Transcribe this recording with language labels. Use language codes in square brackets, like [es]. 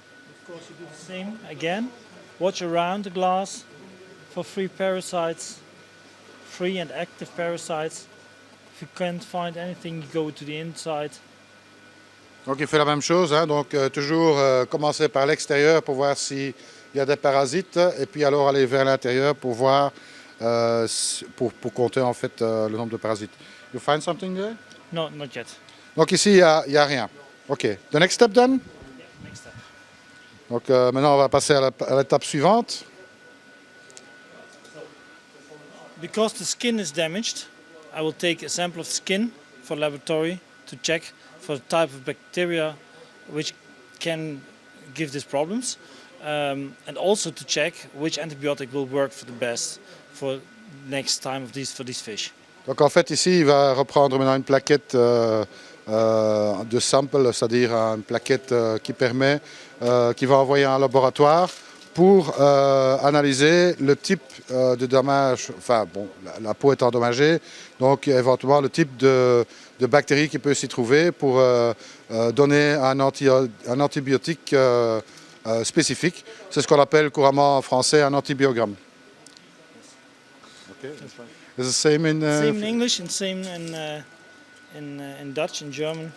[en] Of course, you do the same again. Watch around the glass for free parasites, free and active parasites. If you can't find anything, you go to the inside. [fr] Donc il fait la même chose, hein, donc toujours commencer par l'extérieur pour voir s'il y a des parasites et puis alors aller vers l'intérieur pour voir, pour compter en fait le nombre de parasites. [en] You find something there? No, not yet. [fr] Donc ici il y a rien. Ok. [en] The next step then? Yeah, next step. [fr] Donc maintenant on va passer à l'étape suivante. [en] Because the skin is damaged, I will take a sample of skin for laboratory to check for the type of bacteria which can give these problems, and also to check which antibiotic will work for the best for next time for these fish. [fr] Donc en fait ici il va reprendre maintenant une plaquette de sample, c'est-à-dire une plaquette qui permet, qui va envoyer à un laboratoire pour analyser le type de dommage, enfin bon, la peau est endommagée, donc éventuellement le type de bactéries qui peut s'y trouver pour donner un antibiotique spécifique. C'est ce qu'on appelle couramment en français un antibiogramme. [en] Okay. Is the same in same in English and same in Dutch and German.